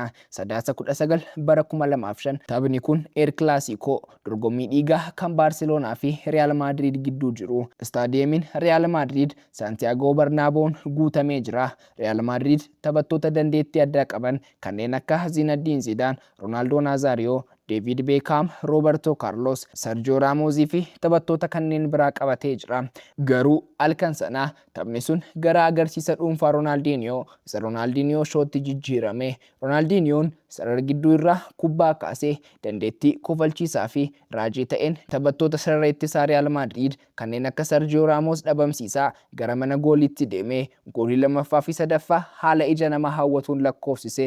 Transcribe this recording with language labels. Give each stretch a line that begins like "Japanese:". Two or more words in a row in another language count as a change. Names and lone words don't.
Oromo: Sadaasa 19 bara 2005 taphni kun El Clasico dorgommii dhiigaa kan Baarseloonaa fi Real Madrid gidduu jiru. Istaadiyeemiin Real Madrid Santiago Bernabéu'n guutamee jira. Real Madrid taphattoota dandeettii addaa qaban kanneen akka Zinedine Zidane, Ronaldo Nazario, David Beckham, Roberto Carlos, Sergio Ramos fi taphattoota kanneen biraa qabatee jira. Garuu halkan sana taphni sun gara agarsiisa dhuunfaa Roonaaldiniyoo isa Roonaaldiniyoo shootti jijjiirame. Roonaaldiniyoon sarara gidduu irraa kubbaa kaasee dandeettii kofalchiisaa fi raajii ta'een taphattoota sarara ittisaa Real Madrid kanneen akka Sergio Ramos dhabamsiisaa gara mana gooliitti deemee goolii lammaffaa fi sadaffaa haala ija nama hawwatuun lakkoofsise.